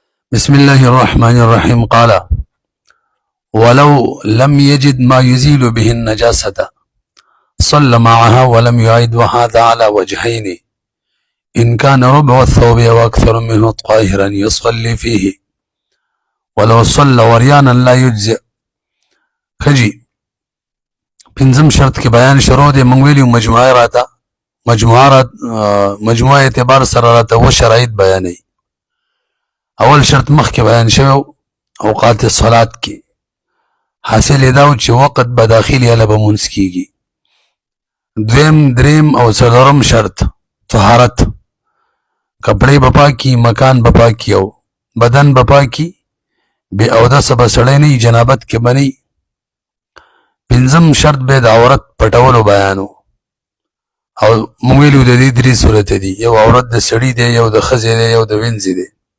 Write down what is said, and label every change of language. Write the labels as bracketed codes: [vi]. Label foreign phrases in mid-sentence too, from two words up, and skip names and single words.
[ar] بسم الله الرحمن الرحيم قال ولو لم يجد ما يزيل به النجاسة صلى معها ولم يعد وهذا على وجهين إن كان ربع الثوب وأكثر منه طاهرا يصلي فيه ولو صلى وريانا لا يجزئ [ps] خجي پنځم شرط کې بیان شروع دی. موږ ویلو مجموعه اعتبار سره راته و شرایط بیانوي. اول شرط مخکې بیان شوی اوقات صلات کې حاصل دا و چې وقت به داخل یا به مونځ کیږي. دویم دریم او څلورم شرط طهارت، کپڑے به پاکي، مکان به پاکي او بدن به پاکي، بې اودسه به سړی نه وي، جنابت کې به نه وي. پنځم شرط به د عورت پټولو بیانو او موږ ویلو د دې درې صورت دي، یو عورت د سړي دی، یو د ښځې دی، یو د وینځې دی.